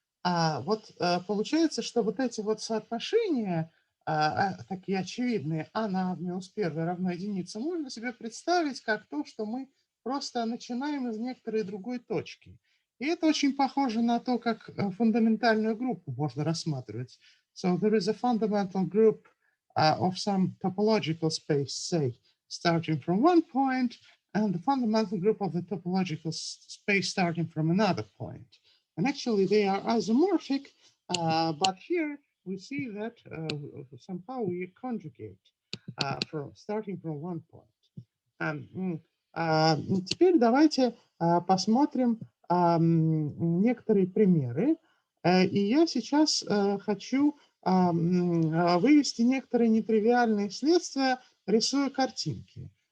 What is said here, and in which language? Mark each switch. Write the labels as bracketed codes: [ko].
[ru] Вот получается, что вот эти вот соотношения, такие очевидные, а на минус 1 равно единице, можно себе представить как то, что мы просто начинаем из некоторой другой точки. И это очень похоже на то, как фундаментальную группу можно рассматривать. [en] So there is a fundamental group of some topological space, say, starting from one point, and the fundamental group of the topological space starting from another point. And actually they are isomorphic, but here we see that somehow we conjugate starting from one point. [ru] Теперь давайте посмотрим некоторые примеры. И я сейчас хочу вывести некоторые нетривиальные следствия, рисуя картинки.